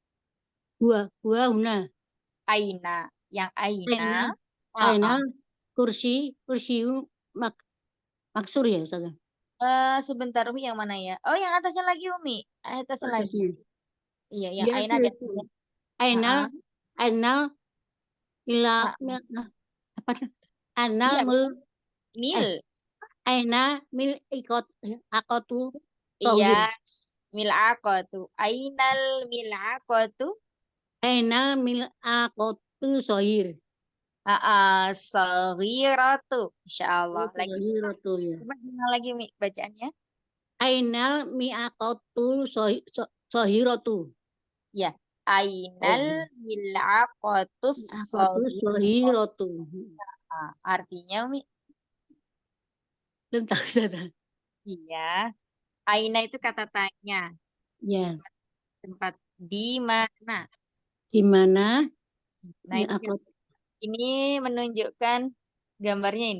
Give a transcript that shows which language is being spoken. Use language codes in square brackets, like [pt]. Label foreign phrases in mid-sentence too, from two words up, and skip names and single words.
[ar] Huna. [id] Aina. Yang Aina. [ar] أين كرسي مكسور ya, Ustazah. [id] Sebentar, Umi, yang mana ya? Oh, yang atasnya lagi, Umi. Atasnya lagi. Iya, yang Ya, Aina dan Aina ila apa tuh? [ar] أين الملعقة. Iya, mil'aqatu. أين الملعقة. أين الملعقة صغير. صغيرة. إن شاء الله. Lagi. Sohiratu ya. [id] Coba lagi Mi bacaannya. [ar] أين الملعقة صغيرة. Ya. أين الملعقة sohiratu. [id] Artinya Mi. Belum tahu Ustazah. Iya. Aina itu kata tanya. Ya. Tempat di mana? Di mana? Nah, ini menunjukkan gambarnya ini.